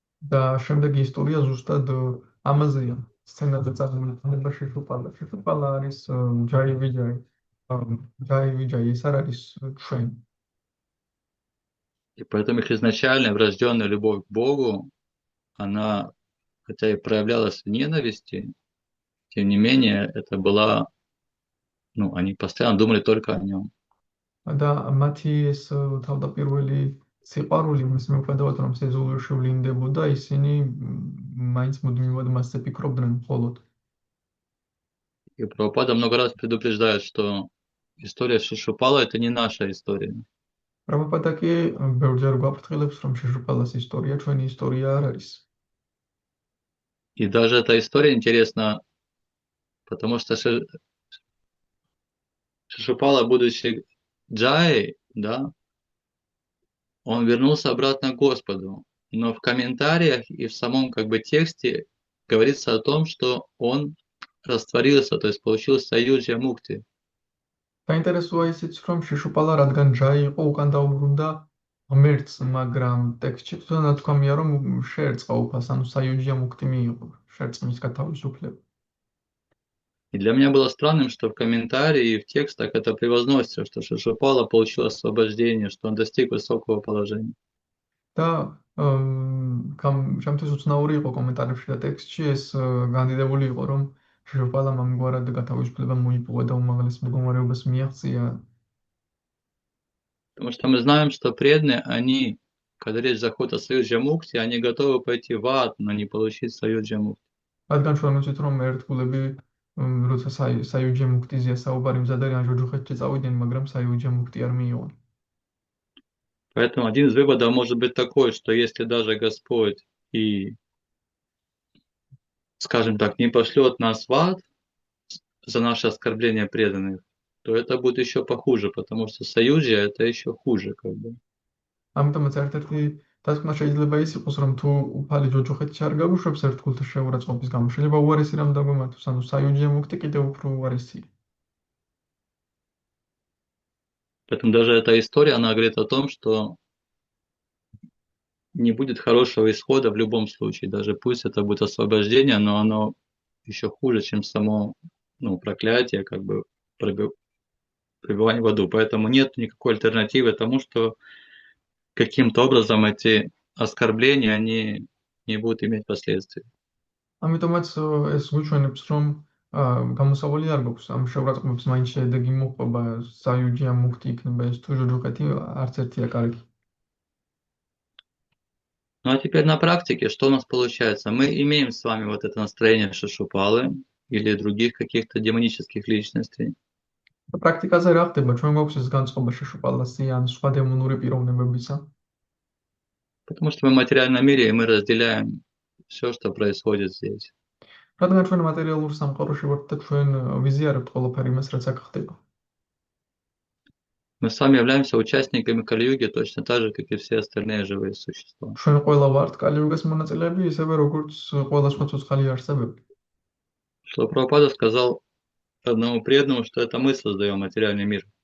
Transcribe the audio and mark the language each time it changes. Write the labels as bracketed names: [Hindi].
[Georgian] და შემდეგი ისტორია ზუსტად ამაზეა. სცენაზე წამოიყვანება შეშუპალა. შეშუპალა არის ჯაი ვიჯაი. ჯაი ვიჯაი ეს არ არის ჩვენ. [Russian] И поэтому их изначально врожденная любовь к Богу, она, хотя и проявлялась в ненависти, тем не менее, это была, ну, они постоянно думали только о нем. [Georgian] და მათი ეს თავდაპირველი სიყვარული მის მიუხედავად რომ სეზულში ვლინდებოდა, ისინი მაინც მუდმივად მასზე ფიქრობდნენ მხოლოდ. [Russian] И Прабхупада много раз предупреждает, что история Шишупала это не наша история. [Georgian] პრაბჰუპადა კი ბევრჯერ გვაფრთხილებს, რომ შეშუპალას ისტორია ჩვენი ისტორია არ არის. [Russian] И даже эта история интересна, потому что Шишупала, будучи Джай, да, он вернулся обратно к Господу. Но в комментариях и в самом как бы тексте говорится о том, что он растворился, то есть получил саюджья мукти. [Georgian] საინტერესოა ისიც, რომ შეშუპალა რადგან ჯაი იყო, უკან დაუბრუნდა ღმერთს, მაგრამ ტექსტში თვითონ ნათქვამია, რომ შეერწყა უფალს, ანუ საიუჯია მუქტი მიიღო, შერწყმის გათავისუფლება. [Russian] И для меня было странным, что в комментарии и в текстах это превозносится, что Шишупала получил освобождение, что он достиг высокого положения. [Georgian] და ჩემთვის უცნაური იყო კომენტარებში და ტექსტში ეს განდიდებული იყო, რომ შეშუპალამ ამგვარად გათავისუფლება მოიპოვა და უმაღლეს მდგომარეობას მიაღწია. [Russian] Потому что мы знаем, что преданные, они, когда речь заходит о саюджья мукти, они готовы пойти в ад, но не получить саюджья мукти. [Georgian] რადგან ჩვენ ვიცით, რომ ერთგულები როცა საიუჯია მუქტიზია საუბარი მზად არიან ჯოჯოხეთში წავიდნენ, მაგრამ საიუჯია მუქტი არ მიიღონ. [Russian] Поэтому один из выводов может быть такой, что если даже Господь и, скажем так, не пошлет нас в ад за наше оскорбление преданных, то это будет еще похуже, потому что саюджья это еще хуже, как бы. [Georgian] ამიტომაც ერთ-ერთი დასკვნა შეიძლება ის იყოს, რომ თუ უფალი ჯოჯოხეთში არ გაგუშვებს ერთგულთა შეურაცხყოფის გამო, შეიძლება უარესი რამ დაგვემართოს, ანუ საიუჯია მუქტი კიდევ უფრო უარესია. [Russian] Поэтому даже эта история, она говорит о том, что не будет хорошего исхода в любом случае. Даже пусть это будет освобождение, но оно еще хуже, чем само проклятие, как бы пребывание в аду. Поэтому нет никакой альтернативы тому, что каким-то образом эти оскорбления, они не будут иметь последствий. [Georgian] ამიტომაც ეს გვიჩვენებს, რომ გამოსავალი არ გვაქვს ამ შეურაცხყოფებს მაინც შედეგი მოყვება, საიუჯია მუქტი იქნება ეს თუ ჟოჯოხეთი არც ერთია კარგი. [Russian] Ну а теперь на практике, что у нас получается? Мы имеем с вами вот это настроение Шишупалы или других каких-то демонических личностей. [Georgian] პრაქტიკაზე რა ხდება? ჩვენ გვაქვს ეს განწყობა შეშუპალასი ან სხვა დემონური პიროვნებებისა? [Russian] Потому что мы в материальном мире, и мы разделяем все, что происходит здесь. [Georgian] რადგან ჩვენ მატერიალურ სამყაროში ვართ და ჩვენ ვიზიარებთ ყველაფერი იმას, რაც აქ ხდება. [Russian] Мы с вами являемся участниками Кали-юги точно так же, как и все остальные живые существа. [Georgian] ჩვენ ყველა варთ კალი-იუგას მონაწილეები, ისევე როგორც ყველა სხვა ცოცხალი არსებები. [Russian] Что Прабхупада сказал одному преданному, что это мы создаем материальный мир.